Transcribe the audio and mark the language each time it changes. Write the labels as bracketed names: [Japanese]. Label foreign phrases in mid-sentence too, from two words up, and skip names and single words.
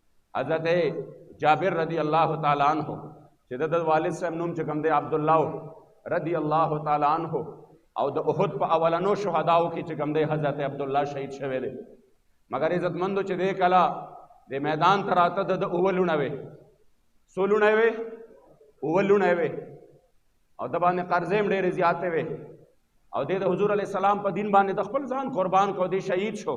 [Pashto] حضرت جابر [Arabic] رضی اللہ تعالیٰ عنہ [Pashto] چې د والد صاحب نوم چې کوم دی عبداللہ [Arabic] رضی اللہ تعالیٰ عنہ [Pashto] او د احد په اولنو شهداو کې چې کوم دی حضرت عبداللہ شهید شوی دی. مگر عزتمندو چې دی کله د میدان ته راته د اوه لوڼه وې، څو لوڼه وې؟ اوه لوڼه وې، او د باندې قرضې هم ډېرې زیاتې وې، او دی د حضور [Arabic] علیه السلام [Pashto] په دین باندې د خپل ځان قربان کو، دی شهید شو.